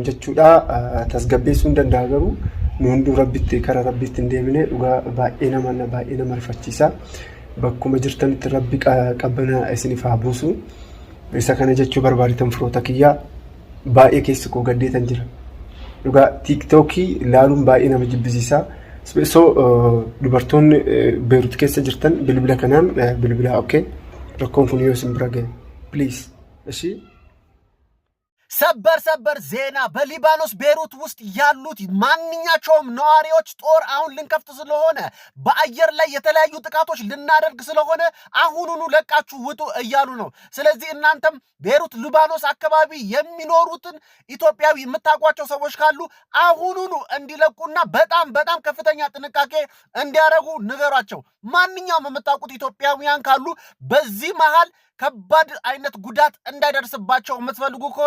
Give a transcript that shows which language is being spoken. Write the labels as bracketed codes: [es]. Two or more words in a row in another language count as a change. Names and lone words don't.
[om] jechuudha tasgabbeessuu hin danda'a garuu nu hunduu rabbitti kara rabbitti hin deemine dhugaa baay'ee nama rifachiisa bakkuma jirtanitti rabbi qabbana isiniif haa buusu isa kana jechuu barbaaditan firoota kiyyaa baay'ee keessi koo gaddeetan jira dhugaa tiiktookii ilaaluun baay'ee nama jibbisiisa so dubartoonni Beerut keessa jirtan bilbila kanaan bilbila okay rakkoon kun yoo isin bira ga'e please እሺ [am] ሰበር ዜና በሊባኖስ ቤሩት ውስጥ ያሉት ማንኛቸውም ነዋሪዎች ጦር አሁን ልንከፍት ስለሆነ በአየር ላይ የተለያዩ ጥቃቶች ልናደርግ ስለሆነ አሁኑኑ ለቃችሁ ውጡ እያሉ ነው። ስለዚህ እናንተም ቤሩት ሊባኖስ አካባቢ የሚኖሩትን ኢትዮጵያዊ የምታውቋቸው ሰዎች ካሉ አሁኑኑ እንዲለቁና በጣም ከፍተኛ ጥንቃቄ እንዲያደርጉ ንገሯቸው። ማንኛውም የምታውቁት ኢትዮጵያውያን ካሉ በዚህ መሃል ከባድ አይነት ጉዳት እንዳይደርስባቸው የምትፈልጉ ከሆነ